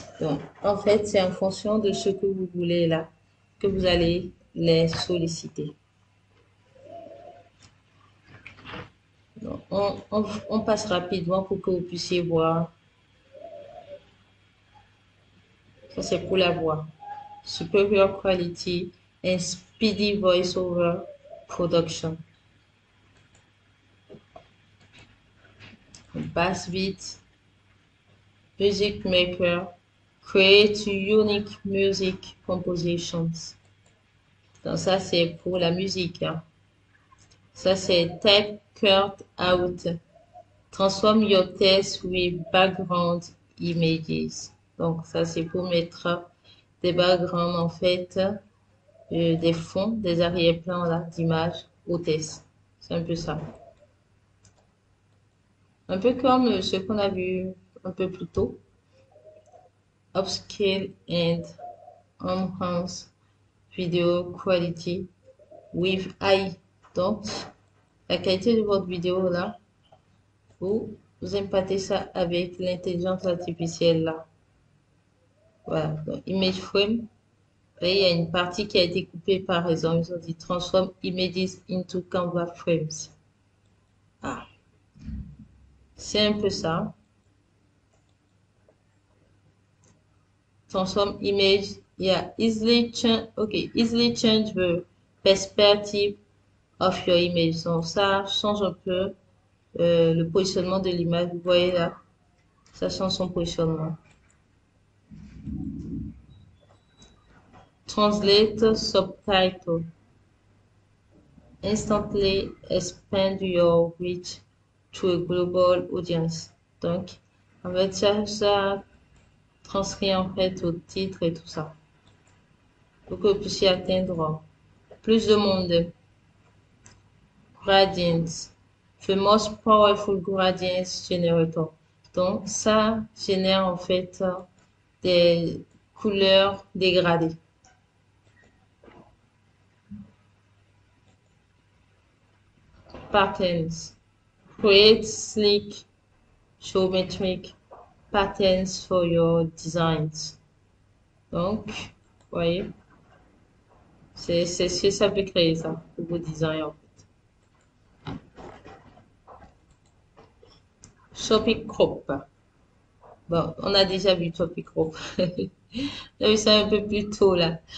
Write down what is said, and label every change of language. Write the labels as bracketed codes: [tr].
[fr] Donc, en fait, c'est en fonction de ce que vous voulez là que vous allez les solliciter. Donc, on passe rapidement pour que vous puissiez voir. Ça, c'est pour la voix. [en] Superior quality and speedy voiceover production. Bassbeat, Music Maker, create unique music compositions. [fr] Donc ça, c'est pour la musique, hein. Ça, c'est Type Cut Out. [en] Transform your text with background images. [fr] Donc ça, c'est pour mettre des backgrounds, en fait, des fonds, des arrière-plans là, d'images au test. C'est un peu ça. Un peu comme ce qu'on a vu un peu plus tôt. [en] Upscale and enhance video quality with AI. [fr] Donc, la qualité de votre vidéo là, vous impactez ça avec l'intelligence artificielle là. Voilà. Donc, image frame. Et il y a une partie qui a été coupée par exemple. Ils ont dit [en] transform images into Canva frames. [fr] Ah. C'est un peu ça. [en] Transform image. Yeah, easily change the perspective of your image. [fr] Donc ça change un peu le positionnement de l'image. Vous voyez là, ça change son positionnement. [en] Translate subtitle. Instantly expand your reach to a global audience. [fr] Donc, en fait, ça transcrit en fait au titre et tout ça. Pour que vous puissiez atteindre plus de monde. Gradients. [en] The most powerful gradients generator. [fr] Donc, ça génère en fait des couleurs dégradées. [en] Patterns. Create sleek, geometric patterns for your designs. [fr] Donc, vous voyez, c'est ce que ça peut créer ça pour vos designs en fait. Topic Crop. Bon, on a déjà vu Topic Crop. On a vu ça un peu plus tôt là.